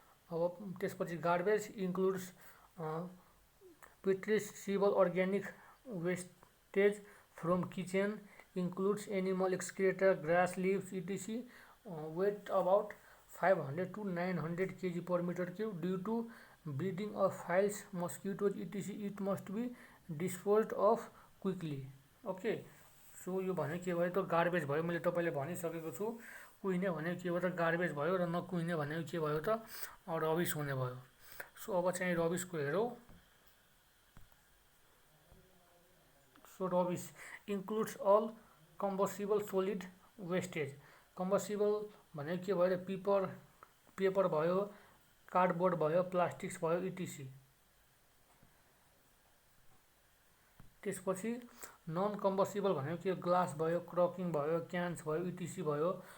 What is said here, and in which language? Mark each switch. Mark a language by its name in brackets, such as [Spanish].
[Nepali] अब त्यसपछि [English] Garbage includes putrescible organic wastage from kitchen, includes animal excreta, grass leaves, etc. Weight about 500 to 900 kg per meter cube. Due to breeding of flies, mosquitoes, etc. It must be disposed of quickly. [Nepali] Okay, so यो भनेको के भयो त? Garbage भयो। मैले तपाईँले भनिसकेको छु। कुहिने भनेको के भयो त? गार्बेज भयो, र नकुहिने भनेको के भयो त? रबिस हुने भयो। सो अब चाहिँ रबिसको हेरौँ। [English] So rubbish includes all combustible solid wastage. [Nepali] Combustible भनेको के भयो? पेपर भयो, कार्डबोर्ड भयो, प्लास्टिक्स भयो, इटिसी। त्यसपछि नन कम्बस्टिबल भनेको के? ग्लास भयो, क्रकिङ भयो, क्यान्स भयो, इटिसी भयो।